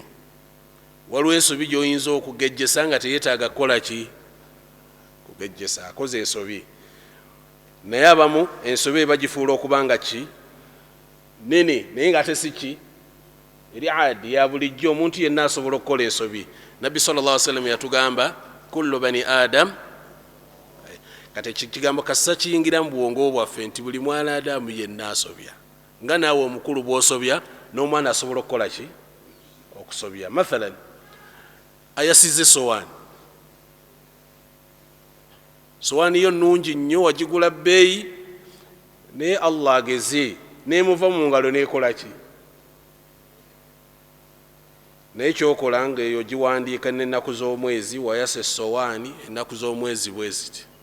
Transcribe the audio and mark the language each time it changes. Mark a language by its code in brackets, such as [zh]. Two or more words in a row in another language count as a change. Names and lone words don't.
[lg] Waliwo ensobi gy'oyinza okugejjesa nga teyeetaaga kukola ki, kugejjesa, akoze ensobi. Naye abamu ensobi bagifuula okubanga ki, nene, naye nga ate si ki, eri adi ya bulijjo, omuntu yenna asobola okukola ensobi. [ar] Nabbi صلى الله عليه وسلم yatugamba كل بني آدم, [lg] kati ekigambo kassa kiyingira mu bwongo bwaffe nti buli mwana Adamu yenna asobya, nga naawe omukulu bw'osobya n'omwana asobola okukola ki, okusobya. Mathalan ayasize sowaani, sowaani yo nnungi nnyo wagigula bbeeyi naye Allah ageze nemuva mu ngalo nekola ki naye kyokola nga eyo giwandiika n'ennaku z'omwezi wayasa essowaani ennaku z'omwezi bwe ziti